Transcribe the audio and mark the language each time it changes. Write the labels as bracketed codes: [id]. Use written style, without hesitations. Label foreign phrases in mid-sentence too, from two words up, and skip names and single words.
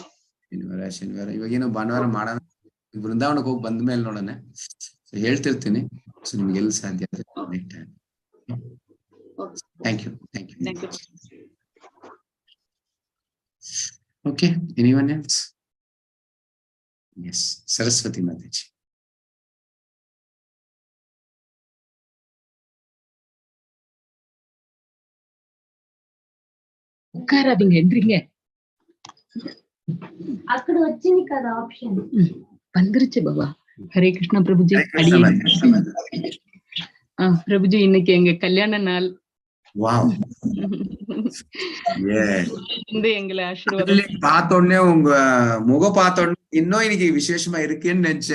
[kn] ಶನಿವಾರ ಇವಾಗೇನೋ ಭಾನುವಾರ ಮಾಡೋಣ, ಬೃಂದಾವನಕ್ಕೆ ಹೋಗಿ ಬಂದ ಮೇಲೆ ನೋಡೋಣ. ಹೇಳ್ತಿರ್ತೀನಿ. ಸೊ ನಿಮ್ಗೆ ಎಲ್ಲಿ ಸಾಧ್ಯ ಆಗುತ್ತೆ. [en] Thank you. Okay. Anyone else? [kn] ಎಸ್. ಸರಸ್ವತಿ ಮಾತಾಜಿ. [te] అక్కడ వచ్చింది కదా ఆప్షన్. [ta] வந்துருச்சு பாபா. ஹரே கிருஷ்ணா பிரபுஜி. பிரபுஜி, இன்னைக்கு எங்க கல்யாண நாள். வாவ். எங்களை ஆசீர்வாதம் பார்த்த உடனே உங்க முகம் பார்த்த உடனே இன்னும் இன்னைக்கு விசேஷமா இருக்குன்னு நினைச்சேன்.